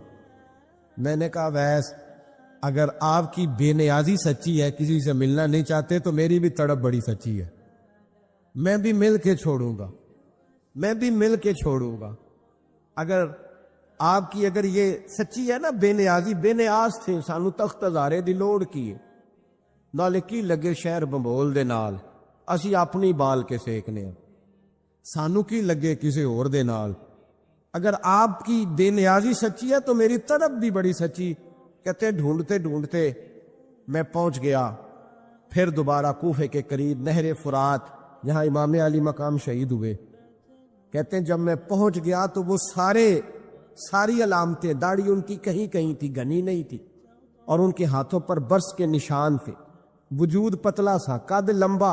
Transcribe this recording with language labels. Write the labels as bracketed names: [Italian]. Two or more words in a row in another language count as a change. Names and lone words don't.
[Urdu] میں نے کہا ویس اگر آپ کی بے نیازی سچی ہے، کسی سے ملنا نہیں چاہتے، تو میری بھی تڑپ بڑی سچی ہے، میں بھی مل کے چھوڑوں گا، میں بھی مل کے چھوڑوں گا۔ اگر آپ کی اگر یہ سچی ہے نا بے نیازی، بے نیاز تھے، [Punjabi] سانو تخت ہزارے دی لوڑ کی نالے کی لگے شہر بمبول دے نال، اسی اپنی بال کے سیکنے ہیں، سانو کی لگے کسی اور دے نال۔ [Urdu] اگر آپ کی بے نیازی سچی ہے تو میری طرف بھی بڑی سچی۔ کہتے ڈھونڈتے ڈھونڈتے میں پہنچ گیا، پھر دوبارہ کوفے کے قریب نہر فرات جہاں امام علی مقام شہید ہوئے، کہتے ہیں جب میں پہنچ گیا تو وہ ساری علامتیں، داڑھی ان کی کہیں کہیں تھی، گھنی نہیں تھی، اور ان کے ہاتھوں پر برس کے نشان تھے، وجود پتلا سا، قد لمبا۔